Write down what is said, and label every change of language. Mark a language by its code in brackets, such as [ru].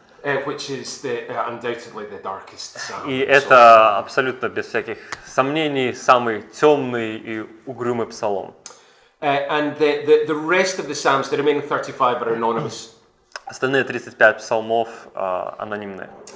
[en] Which is undoubtedly the darkest psalm. [ru] И это абсолютно без всяких сомнений самый темный и угрюмый псалом. [en] And the rest of the psalms, the remaining 35, are anonymous. [ru] Остальные 35 псалмов анонимные.